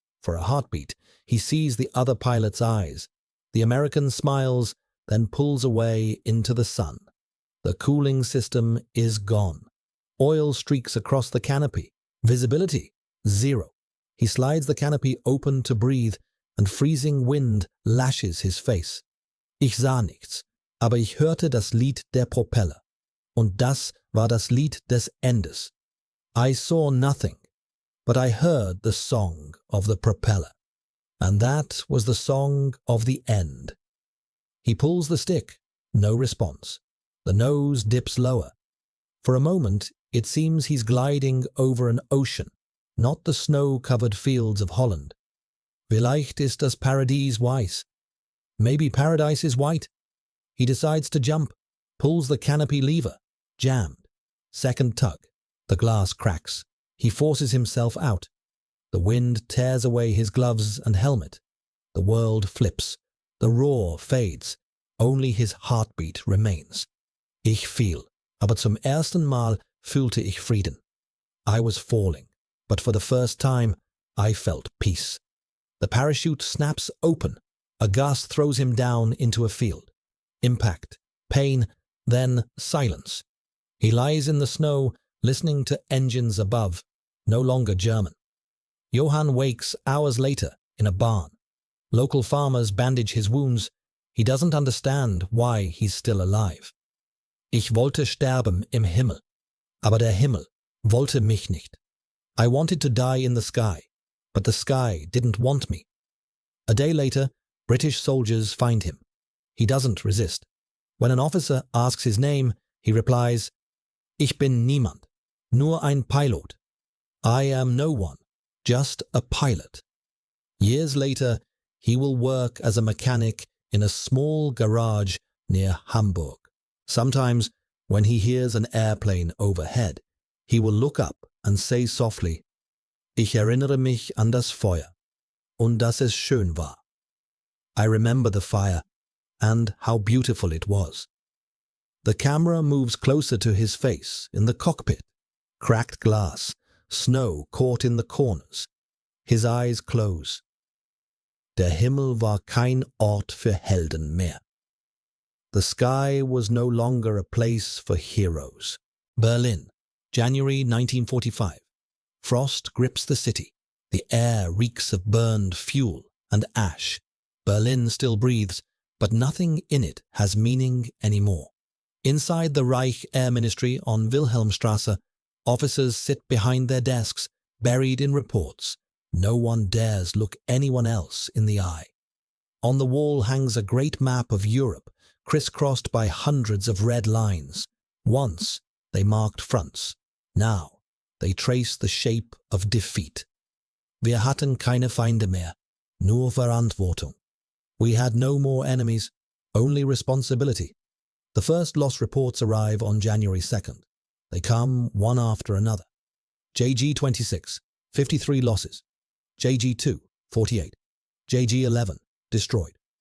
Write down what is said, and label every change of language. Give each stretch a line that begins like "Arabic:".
English: For a heartbeat, he sees the other pilot's eyes. The American smiles, then pulls away into the sun. The cooling system is gone. Oil streaks across the canopy. Visibility, 0. He slides the canopy open to breathe, and freezing wind lashes his face.
German: Ich sah nichts, aber ich hörte das Lied der Propeller. Und das war das Lied des Endes.
English: I saw nothing, but I heard the song of the propeller. And that was the song of the end. He pulls the stick. No response. The nose dips lower. For a moment, it seems he's gliding over an ocean, not the snow-covered fields of Holland.
German: Vielleicht ist das Paradies weiß.
English: Maybe paradise is white. He decides to jump, pulls the canopy lever. Jammed. Second tug. The glass cracks. He forces himself out. The wind tears away his gloves and helmet. The world flips. The roar fades. Only his heartbeat remains.
German: Ich fiel, aber zum ersten Mal fühlte ich Frieden.
English: I was falling, but for the first time, I felt peace. The parachute snaps open. A gust throws him down into a field. Impact, pain, then silence. He lies in the snow, listening to engines above, no longer German. Johann wakes hours later in a barn. Local farmers bandage his wounds. He doesn't understand why he's still alive.
German: Ich wollte sterben im Himmel, aber der Himmel wollte mich nicht.
English: I wanted to die in the sky, but the sky didn't want me. A day later, British soldiers find him. He doesn't resist. When an officer asks his name, he replies,
German: Ich bin niemand, nur ein Pilot.
English: I am no one, just a pilot. Years later, he will work as a mechanic in a small garage near Hamburg. Sometimes, when he hears an airplane overhead, he will look up and say softly,
German: Ich erinnere mich an das Feuer und dass es schön war.
English: I remember the fire and how beautiful it was. The camera moves closer to his face in the cockpit. Cracked glass, snow caught in the corners. His eyes close.
German: Der Himmel war kein Ort für Helden mehr.
English: The sky was no longer a place for heroes. Berlin, January 1945. Frost grips the city. The air reeks of burned fuel and ash. Berlin still breathes, but nothing in it has meaning anymore. Inside the Reich Air Ministry on Wilhelmstrasse, officers sit behind their desks, buried in reports. No one dares look anyone else in the eye. On the wall hangs a great map of Europe, crisscrossed by hundreds of red lines. Once they marked fronts. Now they trace the shape of defeat.
German: Wir hatten keine Feinde mehr, nur Verantwortung.
English: We had no more enemies, only responsibility. The first loss reports arrive on January 2nd. They come one after another. JG-26, 53 losses. JG-2, 48. JG-11, destroyed.